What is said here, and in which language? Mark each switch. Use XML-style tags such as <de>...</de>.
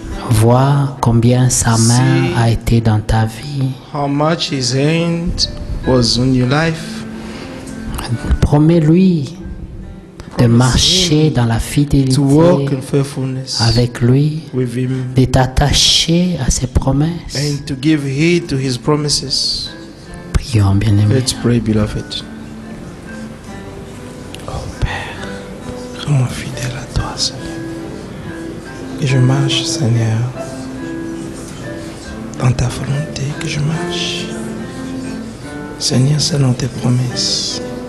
<fr>Vois combien sa main a été dans ta vie.</fr> <en>How much his hand was on your life.</en> <fr>Promets-lui de marcher dans la</fr> <en>To walk</en> <fr>fidélité</fr> <en>in faithfulness</en> <fr>avec lui,</fr> <en>with him.</en> <fr>de t'attacher à ses promesses.</fr> <en>And to give heed to his promises.</en> <fr>Prions, bien-aimés.</fr> <en>Let's pray, beloved.</en> <fr>Oh Père, rends-moi fidèle à toi, Seigneur. Que je marche, Seigneur, dans ta volonté, que je marche, Seigneur, selon tes promesses.</fr>